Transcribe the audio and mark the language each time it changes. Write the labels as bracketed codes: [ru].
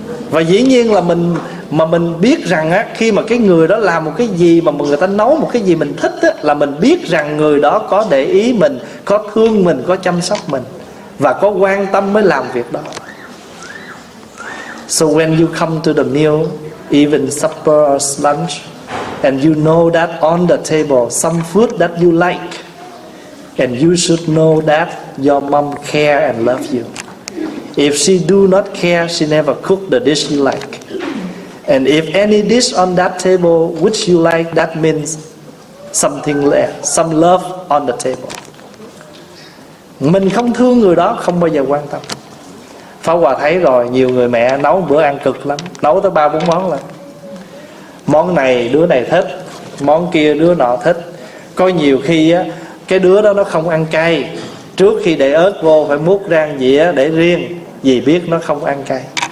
[vi] Và dĩ nhiên là mình, mà mình biết rằng á, khi mà cái người đó làm một cái gì mà người ta nấu một cái gì mình thích á, là mình biết rằng người đó có để ý mình, có thương mình, có chăm sóc mình và có quan tâm mới làm việc đó. [en] So when you come to the meal, even supper or lunch, and you know that on the table some food that you like, and you should know that your mom care and love you. If she do not care, she never cook the dish you like. And if any dish on that table which you like, that means something less, some love on the table. [vi] Mình không thương người đó không bao giờ quan tâm. Pháp Hòa thấy rồi, nhiều người mẹ nấu bữa ăn cực lắm, nấu tới 3-4 món lần. Món này đứa này thích, món kia đứa nọ thích. Có nhiều khi á, cái đứa đó nó không ăn cay, trước khi để ớt vô phải múc ra dĩa để riêng vì biết nó không ăn cay.